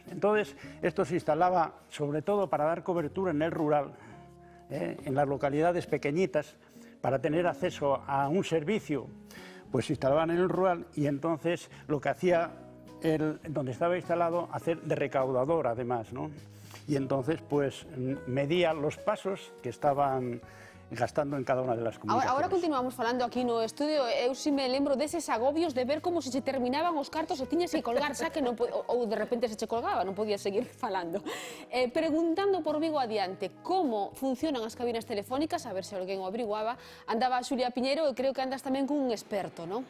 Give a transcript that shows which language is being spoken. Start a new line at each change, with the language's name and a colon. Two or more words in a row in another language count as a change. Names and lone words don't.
Spanish: Entonces, esto se instalaba sobre todo para dar cobertura en el rural, en las localidades pequeñitas, para tener acceso a un servicio, pues se instalaban en el rural y entonces lo que hacía donde estaba instalado, hacer de recaudador además, ¿no? Y entonces pues medía los pasos que estaban gastando en cada una de las comunicaciones.
Galician: Ahora continuamos falando aquí no estudio. Eu si me lembro deses agobios de ver como se terminaban os cartos e tiñas que colgar xa que non ou de repente se che colgaba, non podías seguir falando. Preguntando por Vigo adiante, como funcionan as cabinas telefónicas, a ver se alguén o averiguaba, andaba Xulia Piñeiro e creo que andas tamén cun experto, non?